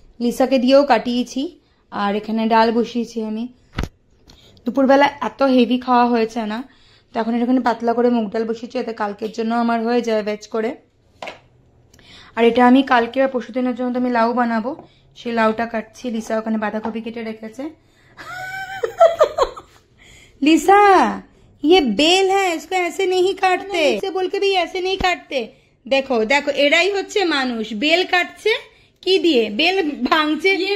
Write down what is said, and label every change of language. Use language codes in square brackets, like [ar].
[bn] লিসাকে দিয়েও কাটিয়েছি, আর এখানে ডাল বসিয়েছি আমি। দুপুরবেলা এত হেভি খাওয়া হয়েছে না, তো এখন এখানে পাতলা করে মুগ ডাল বসিয়েছি, এতে কালকের জন্য আমার হয়ে যায় ভেজ করে। আর এটা আমি কালকে আর পরশু দিনের জন্য আমি লাউ বানাবো, সেই লাউটা কাটছি। লিসা ওখানে বাঁধাকপি কেটে রেখেছে। [hi] लिसा ये बेल है, इसको ऐसे नहीं काटते, इसे बोल के भी ऐसे नहीं काटते। देखो देखो [bn] এরাই হচ্ছে মানুষ, বেল কাটছে কি দিয়ে, বেল ভাঙছে।